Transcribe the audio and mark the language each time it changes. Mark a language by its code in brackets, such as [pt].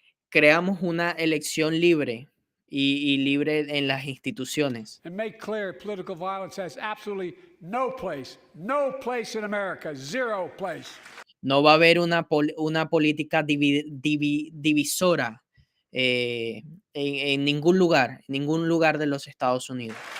[es] Creamos una elección libre y libre en las instituciones. [en] And make clear political violence has absolutely no place in America, zero place. [es] No va a haber una política divisora en ningún lugar de los Estados Unidos.